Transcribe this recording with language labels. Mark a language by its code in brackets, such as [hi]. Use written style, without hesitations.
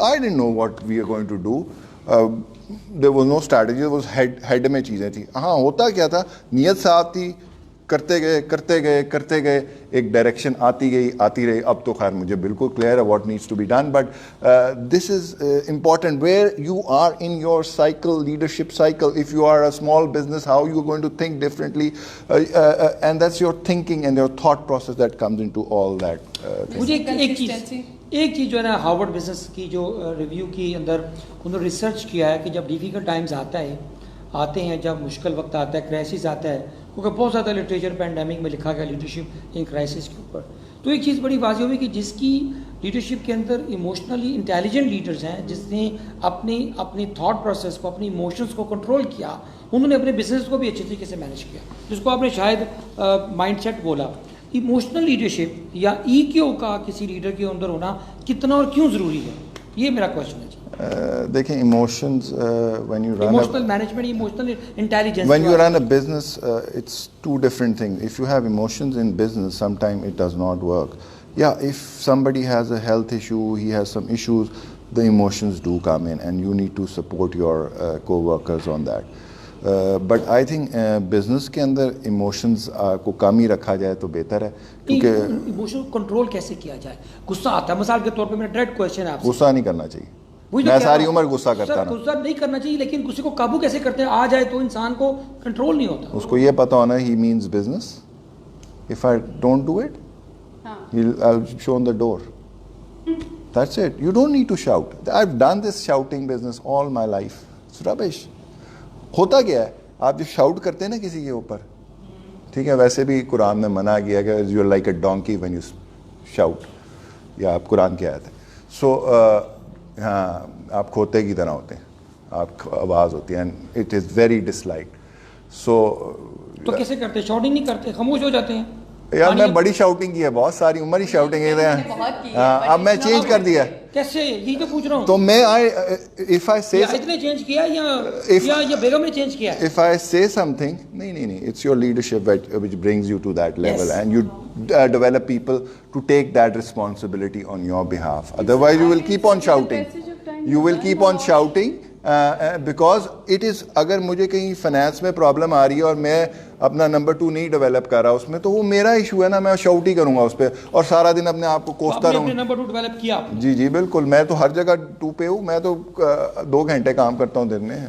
[en] I didn't know what we are going to do. There was no strategy, there was head [ur] میں چیزیں تھیں. ہاں, ہوتا کیا تھا, نیت صاف تھی, کرتے گئے ایک ڈائریکشن آتی رہی. اب تو خیر مجھے بالکل کلیئر ہے [en] What needs to be done, but this is important where you are in your cycle, leadership cycle. If you are a small business, how you going to think differently, and that's your thinking and your thought process that comes into all that. [ur] مجھے ایک چیز جو ہے نا, Harvard business کی جو review کی اندر انہوں نے ریسرچ کیا ہے کہ جب ڈیفیکلٹ ٹائمز آتے ہیں, جب مشکل وقت آتا ہے, کرائسس آتا ہے, کیونکہ بہت زیادہ لٹریچر پینڈیمک میں لکھا گیا لیڈرشپ ان کرائسس کے اوپر, تو ایک چیز بڑی واضح ہوئی کہ جس کی لیڈرشپ کے اندر ایموشنلی انٹیلیجنٹ لیڈرز ہیں, جس نے اپنی تھاٹ پروسیس کو, اپنی ایموشنس کو کنٹرول کیا, انہوں نے اپنے بزنس کو بھی اچھے طریقے سے مینیج کیا, جس کو آپ نے شاید مائنڈ سیٹ بولا. ایموشنل لیڈرشپ یا EQ کا کسی لیڈر کے اندر ہونا کتنا اور کیوں ضروری ہے, یہ میرا کوشچن ہے. [en] دیکھیں, emotions when you run emotional management, emotional intelligence, when you run a business, it's two different things. If you have emotions in business, sometimes it does not work. Yeah, if somebody has a health issue, he has some issues, the emotions do come in and you need to support your co-workers on that. But I think [ur] business کے اندر emotions کو کم ہی رکھا جائے تو بہتر ہے, کیونکہ emotion control کیسے کیا جائے. غصہ آتا ہے, مثال کے طور پہ میرا ڈائریکٹ کوشچن ہے آپ سے. غصہ نہیں کرنا چاہیے, میں ساری عمر غصہ کرتا نا. غصہ نہیں کرنا چاہیے, لیکن غصے کو قابو کیسے کرتے ہیں, آ جائے تو انسان کو کنٹرول نہیں ہوتا. اس کو یہ پتا ہونا [en] he means business. If I don't do it, I'll show on the door. That's it. You don't need to shout. I've done this shouting business all my life. It's rubbish. [ur] ہوتا کیا ہے, آپ جب شاؤٹ کرتے ہیں نا کسی کے اوپر, ٹھیک ہے, ویسے بھی قرآن میں منع کیا کہ [en] you're like a donkey when you shout, [ur] یا آپ قرآن کی آیت ہے. سو ہاں, آپ کھوتے کی طرح ہوتے ہیں, آپ آواز ہوتی ہے, [en] And it is very dislike. [ur] سو تو کیسے کرتے, شاؤٹنگ نہیں کرتے, خاموش ہو جاتے ہیں. یار میں بڑی شاؤٹنگ کی ہے, بہت ساری عمر ہی شاؤٹنگ ہے, اب میں چینج کر دیا. کیسے, یہی تو پوچھ رہا ہوں. [en] تو میں if I say [ur] نے چینج کیا یا بیگم نے چینج کیا؟ [en] if I say something, نہیں, it's your leadership which brings you to that level, and you develop people to take that responsibility on your behalf. Otherwise you will keep on shouting. You will keep on shouting because it is, [ur] اگر مجھے کہیں finance میں problem آ رہی ہے اور میں اپنا number 2 نہیں ڈیولپ کر رہا اس میں, تو وہ میرا ایشو ہے نا, میں شاؤٹ ہی کروں گا اس پہ اور سارا دن اپنے آپ کو کوستا رہوں. نمبر 2 ڈیولپ کیا؟ جی بالکل, میں تو ہر جگہ 2 پہ ہوں. میں تو 2 گھنٹے کام کرتا ہوں دن میں.